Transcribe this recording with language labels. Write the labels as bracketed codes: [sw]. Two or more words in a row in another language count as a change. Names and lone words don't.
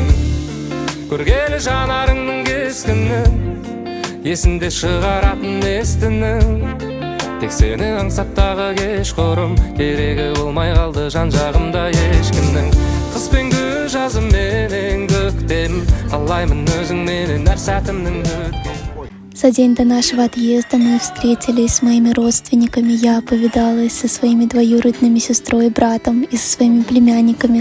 [kk] Көргелі жанарыңның кескінін, есінде шығаратын естінің. Тек сені аңсап тағы кешқұрым, керегі болмай қалды жан-жағымда ешкімнің. Қыс пен күз жазым менен көктем, қалаймын өзіңменен әр сәтімнің өткен. [ru] За день до нашего отъезда мы встретились с моими родственниками. Я повидалась со своими двоюродными сестрой и братом и со своими племянниками.